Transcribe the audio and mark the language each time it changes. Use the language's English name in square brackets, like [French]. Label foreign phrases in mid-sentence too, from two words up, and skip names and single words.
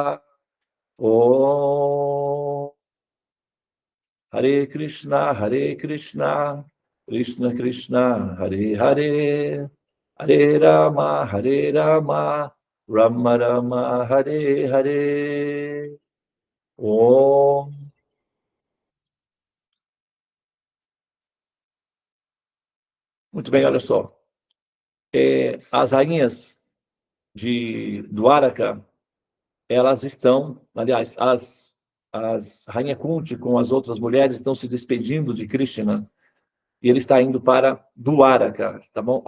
[Sanskrit] Om Hare Krishna, Krishna Krishna, Hare Hare, Hare Rama, Rama Rama, Hare Hare. Om. [Portuguese] Muito bem, olha só. As rainhas de Dwaraka, elas estão, aliás, as rainha Kunti com as outras mulheres estão se despedindo de Krishna e ele está indo para Dwaraka, tá bom?